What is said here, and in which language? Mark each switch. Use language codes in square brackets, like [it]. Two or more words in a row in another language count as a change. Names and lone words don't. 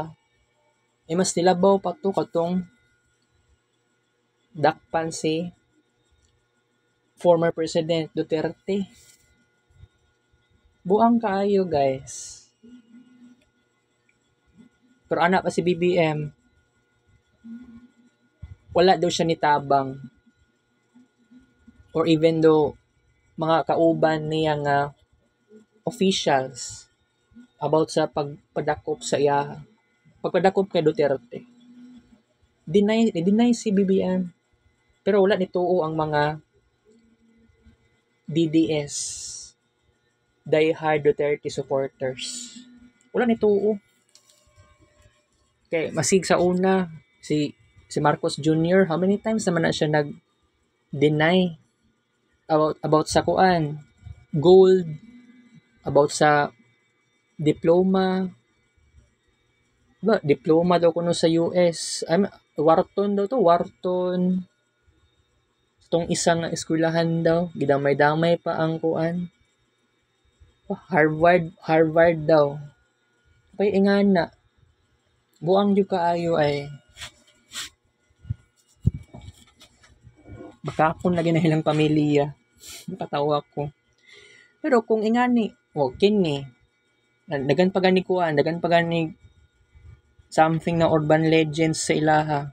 [ceb] Mas nilabaw pa to katong dakpan si former President Duterte. Buang kaayo guys. Pero ana pa si BBM. Wala daw siya nitabang. [en] Or even though [ceb] mga kauban niya nga officials about sa pagpadakop sa iya. Pagpadakop kay Duterte. Deny si BBM. Pero wala nituo ang mga DDS, [en] die-hard Duterte supporters. [ceb] Wala nituo. Kay masig sa una si Marcos Jr. [en] How many times [ceb] naman na siya nag-deny about sa gold, about sa diploma daw kuno sa US. Wharton. [tl] Itong isang eskwelahan daw, [ceb] gidamay-damay pa ang Harvard daw. Pay ingana. Buang jud kaayo ay. Baka akong lagi na ilang pamilya. Nakatawa ko. Pero kung ingani, kini. Dagan pa gani something na urban legends sa ilaha.